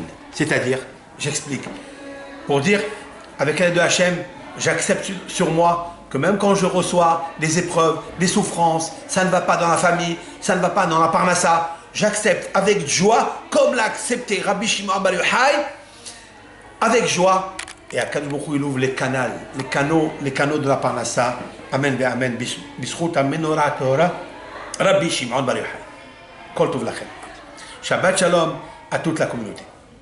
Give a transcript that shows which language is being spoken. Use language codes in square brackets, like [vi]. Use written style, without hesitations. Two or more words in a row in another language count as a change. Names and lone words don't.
[fr] C'est-à-dire, j'explique, pour dire, avec l'aide de Hachem, j'accepte sur moi que même quand je reçois des épreuves, des souffrances, ça ne va pas dans la famille, ça ne va pas dans la parnassa, j'accepte avec joie, comme l'a accepté Rabbi Shimon Bar Yochai, avec joie. Et à [he] קדוש ברוך הוא, [fr] il ouvre les canaux de la parnassa. [he] אמן ואמן. בזכות המנורה תורה, רבי שמעון בר יוחאי. כל טוב לכם. שבת שלום [fr] à toute la communauté.